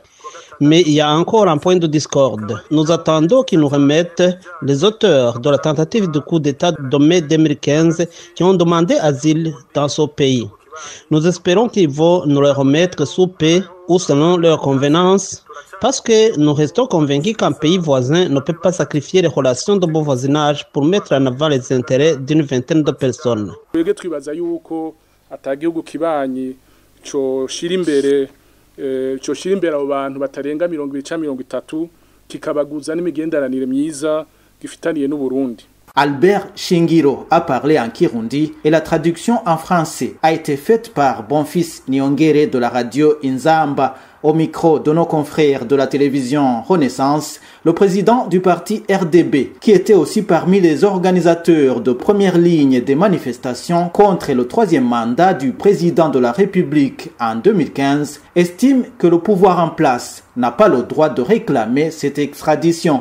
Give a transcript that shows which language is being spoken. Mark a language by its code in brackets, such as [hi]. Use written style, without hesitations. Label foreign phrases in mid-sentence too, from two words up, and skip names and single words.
[fr] Mais il y a encore un point de discorde. Nous attendons qu'ils nous remettent les auteurs de la tentative de coup d'État de mai 2015 qui ont demandé asile dans ce pays. Nous espérons qu'ils vont nous les remettre sous paix ou selon leur convenance, parce que nous restons convaincus qu'un pays voisin ne peut pas sacrifier les relations de bon voisinage pour mettre en avant les intérêts d'une vingtaine de personnes. [rn] Twibaza yuko atagihugu kibanyi coshira imbere abo bantu batarenga 20-30 kikabaguza n'imigenderanire myiza gifitaniye n'u Burundi. [fr] Albert Shingiro a parlé en Kirundi et la traduction en français a été faite par Bonfils Niongere de la radio Inzamba. Au micro de nos confrères de la télévision Renaissance, le président du parti RDB, qui était aussi parmi les organisateurs de première ligne des manifestations contre le troisième mandat du président de la République en 2015, estime que le pouvoir en place n'a pas le droit de réclamer cette extradition.